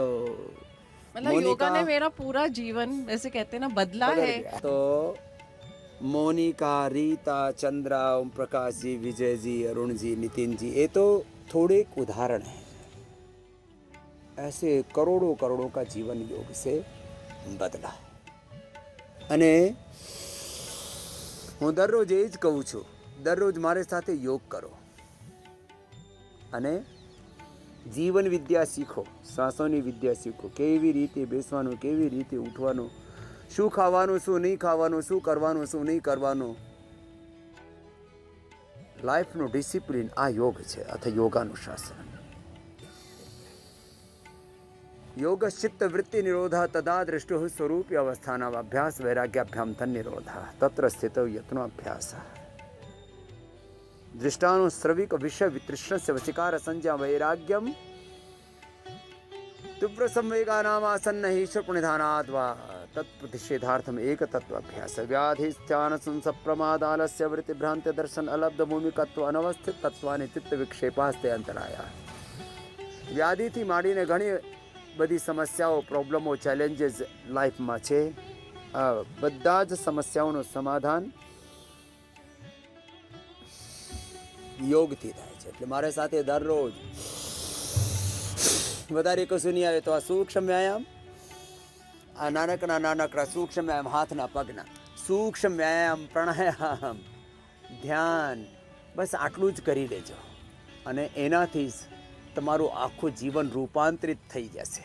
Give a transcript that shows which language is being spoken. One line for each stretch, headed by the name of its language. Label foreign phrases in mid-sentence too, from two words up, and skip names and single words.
Hindi: मतलब योगा ने मेरा पूरा जीवन, वैसे कहते हैं ना, बदला है। तो मोनिका, रीता, चंद्रा, ओम प्रकाश जी, विजय जी, अरुण जी, नितिन जी, ये तो थोड़े उदाहरण हैं। ऐसे करोड़ों करोड़ों का जीवन योग से बदला है।
Gujarati: અને હું દરરોજ એ જ કહું છું, દરરોજ મારી સાથે યોગ કરો અને જીવન વિદ્યા શીખો, શ્વાસોની વિદ્યા શીખો, કેવી રીતે બેસવાનું, કેવી રીતે ઉઠવાનું, શું ખાવાનું, શું નહીં ખાવાનું, શું કરવાનું, શું નહીં કરવાનું. લાઈફનું ડિસિપ્લિન આ યોગ છે અથવા યોગાનું શાસન.
Sanskrit: योगश्चित्त वृत्ति निरोधा तदा दृष्टु स्वरूप अवस्थानाम अभ्यास वैराग्याभ्याम तन निरोधा तत्र स्थितो यत्नोऽभ्यास दृष्टानुश्रविक विषय वितृष्णस्य वशिकार संज्ञा वैराग्यम तीव्र संवेगानाम आसन्न ईश्वरनिधानात् वा तत्प्रतिषेधार्थम एक तत्वाभ्यास व्याधिस्थ्यान संस प्रमादालस्य वृत्ति भ्रांति दर्शन अलब्ध भूमिकत्व अनवस्थित तत्वानि चित्त विक्षेपास्ते अंतराया.
Gujarati: व्याधि थी माડીને ઘણી બધી સમસ્યાઓ, પ્રોબ્લેમો, ચેલેન્જીસ લાઈફમાં છે. બધા જ સમસ્યાઓનું સમાધાન યોગથી થાય છે. એટલે મારી સાથે દરરોજ વધારે કશું નહીં આવે તો આ સૂક્ષ્મ વ્યાયામ, આ નાનકડા સૂક્ષ્મ વ્યાયામ, હાથના પગના સૂક્ષ્મ વ્યાયામ, પ્રાણાયામ, ધ્યાન, બસ આટલું જ કરી લેજો અને એનાથી જ તમારું આખું જીવન રૂપાંતરિત થઈ જશે.